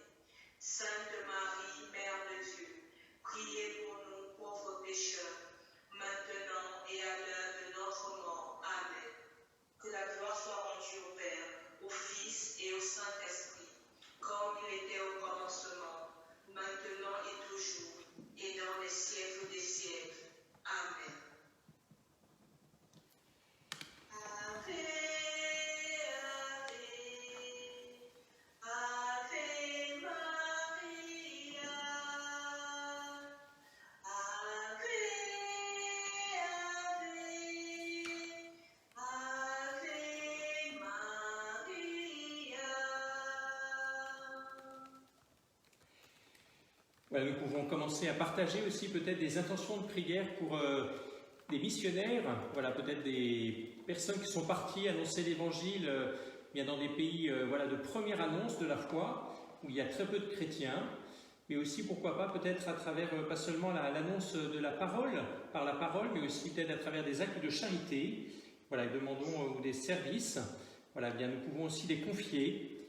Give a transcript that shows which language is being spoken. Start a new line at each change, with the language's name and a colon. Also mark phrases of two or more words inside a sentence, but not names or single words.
French: Sainte Marie, Mère de Dieu, priez pour nous pauvres pécheurs, maintenant et à l'heure de notre mort. Amen. Que la gloire soit rendue au Père, au Fils et au Saint-Esprit, comme il était au commencement, maintenant et toujours, et dans les siècles des siècles.
Latin: Amen. Ave, Ave, Ave Maria. Ave, Ave, Ave Maria.
French: Voilà, nous pouvons commencer à partager aussi peut-être des intentions de prière pour des missionnaires, voilà, peut-être des personnes qui sont parties annoncer l'évangile bien dans des pays voilà, de première annonce de la foi, où il y a très peu de chrétiens, mais aussi pourquoi pas peut-être à travers pas seulement l'annonce de la parole, par la parole, mais aussi peut-être à travers des actes de charité, voilà, et demandons ou des services, voilà, bien nous pouvons aussi les confier.